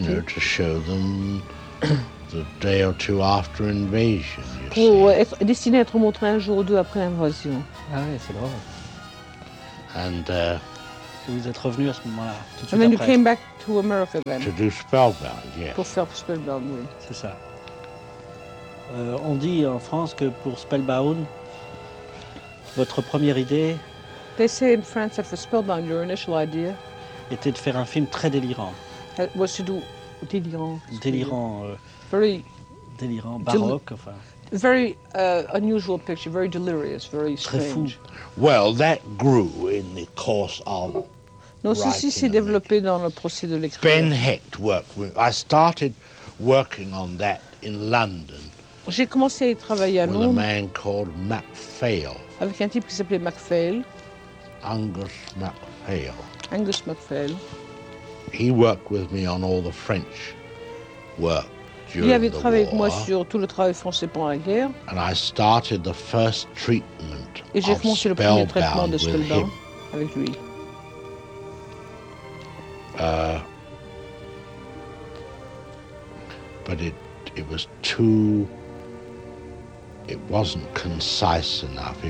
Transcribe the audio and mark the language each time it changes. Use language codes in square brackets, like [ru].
[en] You know, to show them the day or two after invasion. [fr] Pour être destiné à être montré un jour ou deux après l'invasion. Ah ouais, c'est drôle. [en] And [fr] vous êtes revenu à ce moment-là, tout de suite après. [en] And then you came back to America then. To do Spellbound, yes. [fr] Pour faire Spellbound, oui. C'est ça. On dit en France que pour Spellbound, votre première idée... [en] They say in France that for Spellbound, your initial idea... [fr] ...était de faire un film très délirant. [en] It was to do... Délirant. [fr] Délirant. [en] Very... [fr] Délirant, baroque, enfin... [en] Very unusual picture, very delirious, very strange. Well, that grew in the course of [fr] non, ceci s'est développé dans le procès de l'écriture. [en] Ben Hecht worked with, I started working on that in London. [fr] J'ai commencé à y travailler à Londres. [en] With a man called MacPhail. [fr] Avec un type qui s'appelait MacPhail. [en] Angus MacPhail. [fr] Angus MacPhail. [en] He worked with me on all the French work during the war. [fr] Il avait travaillé avec moi sur tout le travail français pendant la guerre. [en] And I started the first treatment. [fr] Et j'ai commencé le premier traitement de Spellbound avec lui. [en] But it was too. It wasn't concise enough.